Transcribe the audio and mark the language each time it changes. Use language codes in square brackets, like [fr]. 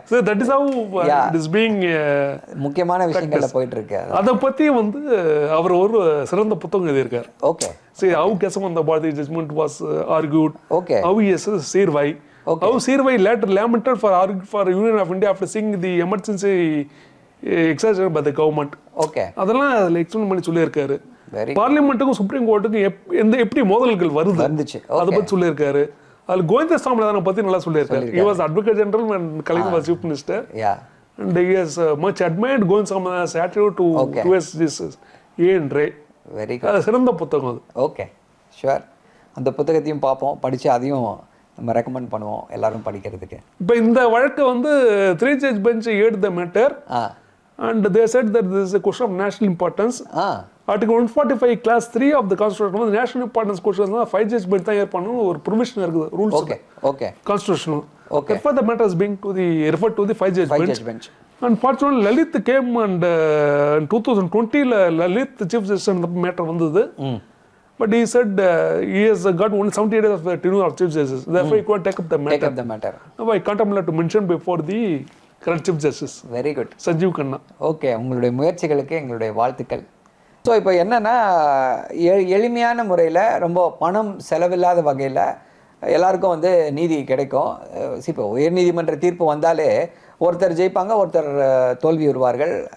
[en] So that is how it is being [ta] முக்கியமான விஷயங்கள்ல போயிட்டு இருக்கு. அத பத்தி வந்து அவர் ஒரு சிறந்த புத்தகம் எழுதியிருக்கார். [en] Okay. See how Kesavan Bharati judgment was argued. Okay. How he assessed Sirvai. Okay. How Sirvai later lamented for Union of India after seeing the emergency exercised by the government. Okay. [ta] அதெல்லாம் அதுல explain பண்ணி சொல்லியிருக்காரு. பார்லிமெண்ட்டுக்கும் supreme கோர்ட்டுக்கும் எப்படி மோதல்கள் வருது அதை பத்தி சொல்லியிருக்காரு. அதுல கோவிந்த சாமிநாதனை பத்தி நல்லா சொல்லியிருக்காரு. [en] He was Advocate General when Kalaignar was Chief Minister. Yeah. And he has much admired Govind Saminathan's attitude towards this and Ray. Very good. [ta] அது சிறந்த புத்தகம் அது. [en] Okay, sure. [ta] அந்த புத்தகத்தையும் பார்ப்போம், படிச்சு அதையும் நம்ம ரெக்கமெண்ட் பண்ணுவோம் எல்லாரும் படிக்கிறதுக்கு. இப்போ இந்த வழக்கு வந்து [en] 3 judge bench heard the matter. And they said that this is a question of national importance. Article 145 class 3 of the constitution வந்து national importance questions 5 judge bench [ta] தான் ஏற்பணும் ஒரு [en] provision [ta] இருக்குது [en] rules. Okay. Constitutional. Okay. Therefore the matter is being referred to the 5 judge bench. Unfortunately, Lalit came and in 2020 Lalit chief justice and the matter [ta] வந்தது. [en] But he said he has got only 70 days of the tenure of chief justice. Therefore he could take up the matter. Now I can't to mention before the current chief justice. Very good. Sanjeev Khanna. [ta] Okay, உங்களுடைய முயற்சிகளுக்கு எங்களுடைய வாழ்த்துக்கள். So இப்போ என்னன்னா எளிமையான முறையில் ரொம்ப பணம் செலவில்லாத வகையில் எல்லாருக்கும் வந்து நீதி கிடைக்கும். இப்போ உயர்நீதிமன்ற தீர்ப்பு வந்தாலே ஒருத்தர் ஜெயிப்பாங்க, ஒருத்தர் தோல்வி வருவார்கள்.